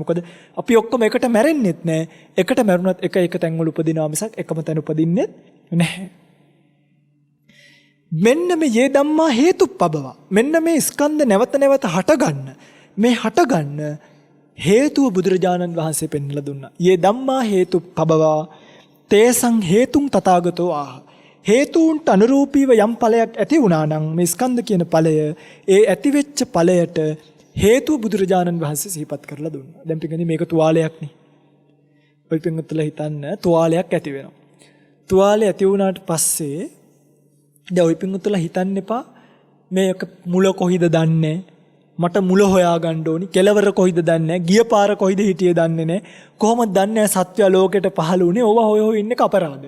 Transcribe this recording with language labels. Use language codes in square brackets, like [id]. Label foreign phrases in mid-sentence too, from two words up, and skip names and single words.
[si] මොකද අපි ඔක්කොම එකට මැරෙන්නෙත් නැහැ. එකට මැරුණත් එක තැන්වල උපදිනවා මිසක් එකම තැන උපදින්නෙත් නැහැ. මෙන්න මේ [pi] යේ ධම්මා හේතුප්පබව. [si] මෙන්න මේ ස්කන්ධ නැවත නැවත හටගන්න. මේ හටගන්න හේතුව බුදුරජාණන් වහන්සේ පෙන්වලා දුන්නා. [pi] යේ ධම්මා හේතුප්පබව තේසං හේතුං තථාගතෝ ආහ. [si] හේතුන්ට අනුරූපීව යම් ඵලයක් ඇති වුණා නම් මේ ස්කන්ධ කියන ඵලය ඒ ඇති වෙච්ච ඵලයට හේතුව බුදුරජාණන් වහන්සේ සිහිපත් කරලා දුන්නා. දැන් පිටින් මේක තුවාලයක් නේ. ඔය පිටුතුලා හිතන්න තුවාලයක් ඇති වෙනවා. තුවාලය ඇති වුණාට පස්සේ දැන් ඔය පිටුතුලා හිතන්න එපා මේක මුල කොහිද දන්නේ මට මුල හොයාගන්න ඕනි කෙලවර කොහිද දන්නේ ගිය පාර කොහිද හිටියේ දන්නේ නැහැ කොහොමද දන්නේ සත්‍ය ලෝකෙට පහළ වුණේ ඕවා හොය හොය ඉන්නේ අපරාධ.